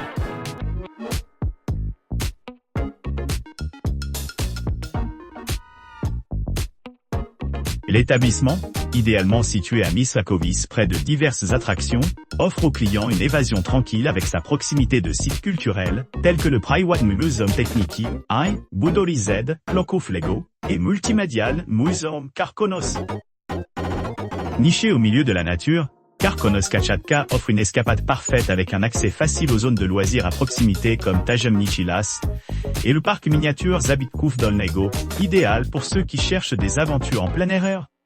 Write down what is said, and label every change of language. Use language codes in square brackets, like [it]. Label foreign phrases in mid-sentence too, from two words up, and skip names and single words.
[fr] L'établissement, idéalement situé à Misłakowice près de diverses attractions, offre aux clients une évasion tranquille avec sa proximité de sites culturels, tels que le Prywatny Muzeum Techniki, i Budowli Z, Kloków Lego, et Multimedial Muzeum Karkonosz. Niché au milieu de la nature, Karkonosz Kamchatka offre une escapade parfaite avec un accès facile aux zones de loisirs à proximité comme Tajemniczy Las et le parc miniature Zabytków Dolnego, idéal pour ceux qui cherchent des aventures en plein air.